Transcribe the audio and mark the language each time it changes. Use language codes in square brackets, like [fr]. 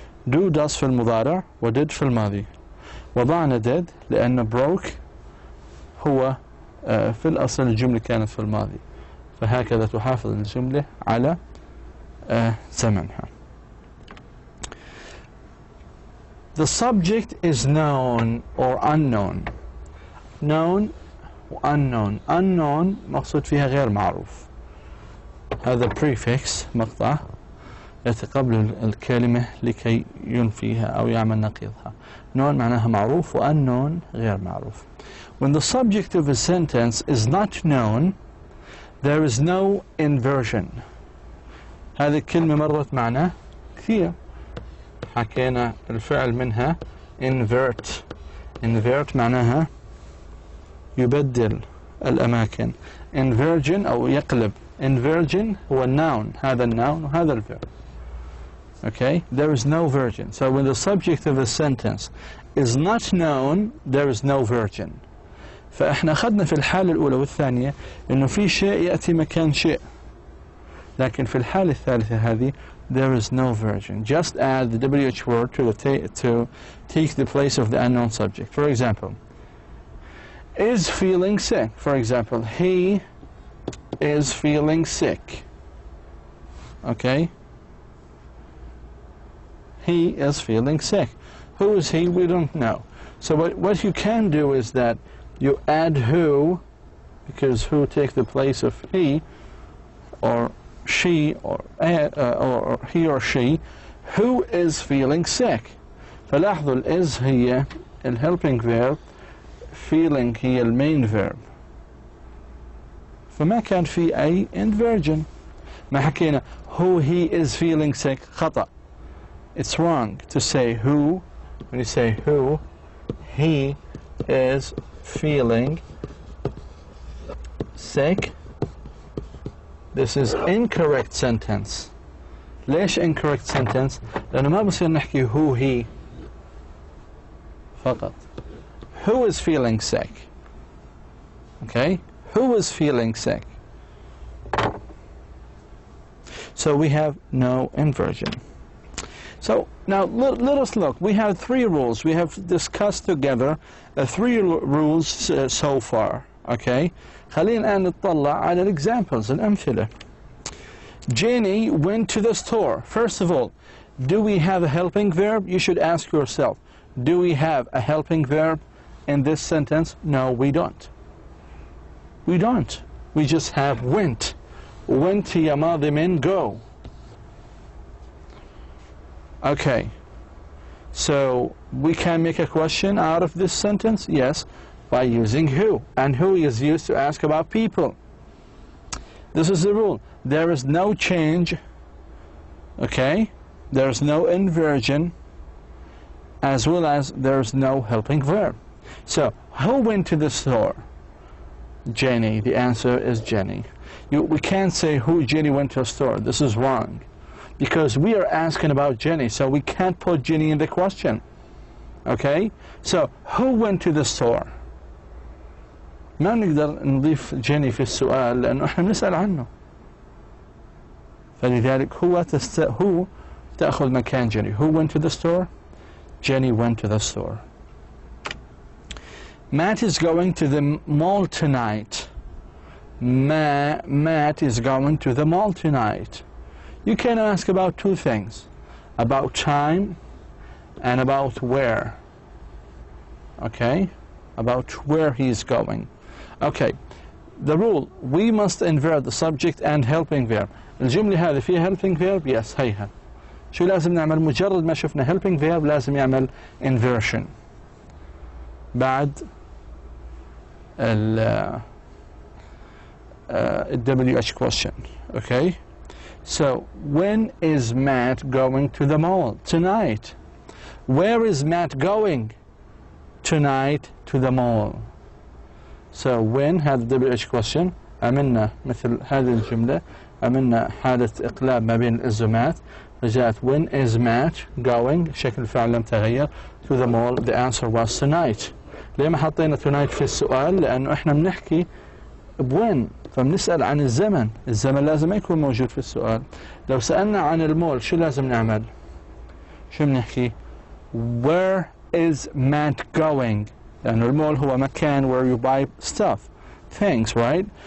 [en] do does [ar] في المضارع و did في الماضي. وضعنا did لأن broke هو في الأصل الجملة كانت في الماضي، فهكذا تحافظ الجملة على زمنها. [en] The subject is known or unknown. known و unknown. [ar] unknown مقصود فيها غير معروف. هذا prefix مقطع يأتي قبل الكلمة لكي ينفيها أو يعمل نقيضها. known معناها معروف، و unknown غير معروف. [en] When the subject of a sentence is not known, there is no inversion. [ar] هذه الكلمة مرت معنا كثير، حكينا الفعل منها invert. invert معناها يبدل الأماكن. inversion أو يقلب. inversion هو النون، هذا النون وهذا الفعل. [en] Okay, there is no virgin. So when the subject of a sentence is not known, there is no virgin. [ar] فإحنا أخذنا في الحالة الأولى والثانية إنه في شيء يأتي مكان شيء، لكن في الحالة الثالثة هذه [en] there is no virgin. Just add the WH word to take the place of the unknown subject. For example, is feeling sick. For example, he is feeling sick. Okay? He is feeling sick. Who is he? We don't know. So what you can do is that you add who, because who takes the place of he, or she, or he or she. Who is feeling sick? فلاحظوا is هي helping verb، feeling هي main verb. [ar] فما كان في أي inversion. ما حكينا [en] who he is feeling sick. [ar] خطأ. [en] It's wrong to say who. When you say who he is feeling sick, this is incorrect sentence. [ar] ليش [en] incorrect sentence؟ [ar] لأنه ما بصير نحكي [en] who he [ar] فقط. [en] Who is feeling sick? Okay? Who is feeling sick? So we have no inversion. So now let us look. We have 3 rules. We have discussed together 3 rules so far. Okay? [ar] خلينا الآن نطلع على examples الأمثلة. [en] Jenny went to the store. First of all, do we have a helping verb? You should ask yourself, do we have a helping verb in this sentence? No, we don't. We don't. We just have went. [ar] Went هي ماضي من go. [en] Okay. So we can make a question out of this sentence? Yes, by using who. And who is used to ask about people. This is the rule. There is no change, okay? There is no inversion, as well as there is no helping verb. So, who went to the store? Jenny. The answer is Jenny. We can't say who Jenny went to a store. This is wrong. Because we are asking about Jenny, so we can't put Jenny in the question. Okay? So, who went to the store? [ar] ما نقدر نضيف جيني في السؤال لأنه احنا بنسأل عنه. فلذلك هو تأخذ مكان Jenny. [en] Who went to the store? Jenny went to the store. Matt is going to the mall tonight. Matt is going to the mall tonight. You can ask about two things. About time and about where. Okay? About where he's going. Okay. The rule, we must invert the subject and helping verb. [ar] الجملة هذه فيها helping verb? Yes, هيها. شو لازم نعمل؟ مجرد ما شفنا helping verb لازم يعمل inversion. [en] بعد WH question. Okay? So, when is Matt going to the mall? Tonight. Where is Matt going? Tonight to the mall. [ar] So, when هذا WH question عملنا مثل هذه الجملة عملنا حالة إقلاب ما بين الإزومات رجعت [en] when is Matt going [ar] شكل الفعل لم تغير [en] to the mall. The answer was tonight. [ar] ليه ما حطينا tonight في السؤال؟ لأنه إحنا بنحكي بوين فبنسأل عن الزمن. الزمن لازم ما يكون موجود في السؤال. لو سألنا عن المول شو لازم نعمل؟ شو بنحكي؟ [en] Where is Matt going? [ar] لأنه المول هو مكان [en] where you buy stuff, things, right?